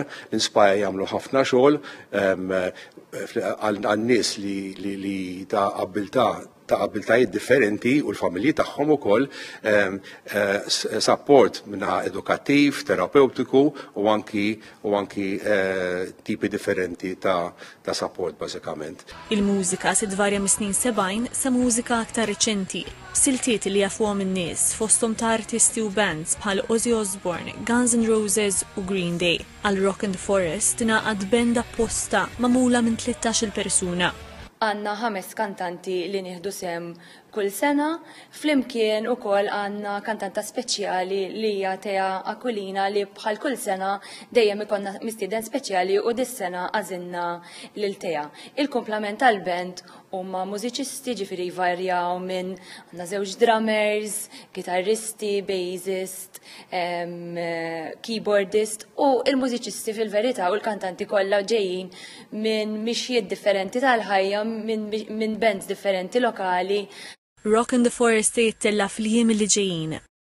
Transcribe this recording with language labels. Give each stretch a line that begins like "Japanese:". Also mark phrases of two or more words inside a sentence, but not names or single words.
Maltese: L-Inspire jagħmlu ħafna xogħol għan-nies li ta' abiltajiet differenti u l-familji tagħhom ukoll support minna edukattiv, terapeutiku u anki tipi differenti ta' support bażikament. Il-mużika se tvarja mis-snin 70 sa mużika aktar reċenti, siltiet li jafuhom in-nies fosthom ta' artisti u bands bħal Ozzy Osbourne, Guns N' Roses u Green Day. Għal Rock in the Forest tingħaqad band apposta magħmula minn 13-il persuna. Għanna 5 kantanti li nieħdu sem kull sena, flimkien ukoll għanna kantanta speċjali li hija Tea Aquilina li bħal kull sena dejjem ikonna mistieden speċjali u dis-sena għażilna lil Tea. Il-komplement tal-band huma mużiċisti ġifieri jvarjaw minn għandna żewġ drummers, gitarristi, bassist, keyboardist u il-mużiċisti fil-verità u l-kantanti kollha ġejjin minn mixjiet differenti tal-ħajja, minn bands differenti lokali. Rock in the Forest jittella fl-jiem li ġejjin